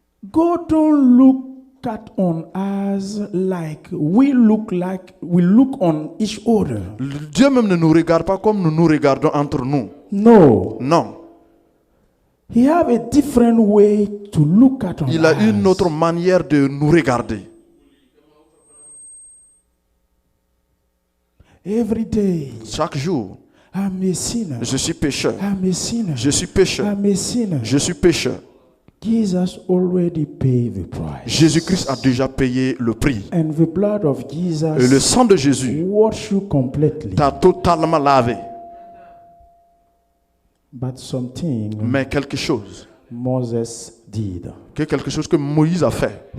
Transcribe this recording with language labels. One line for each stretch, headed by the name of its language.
English: God don't look at on us like we look on each other.
French: Dieu même ne nous regarde pas comme nous nous regardons entre nous.
English: No.
French: Non.
English: He have a different way to look at on
French: Il a
English: us.
French: une autre manière de nous regarder.
English: Every day,
French: Chaque jour,
English: I'm a sinner.
French: je suis pécheur.
English: I'm a sinner.
French: Je suis pécheur.
English: I'm a sinner.
French: Je suis pécheur.
English: Jesus already paid the price.
French: Jésus-Christ a déjà payé le prix.
English: And the blood of Jesus
French: Et le sang de Jésus
English: wash you completely.
French: t'a totalement lavé.
English: But something
French: Mais quelque chose,
English: Moses did.
French: quelque chose que Moïse a fait.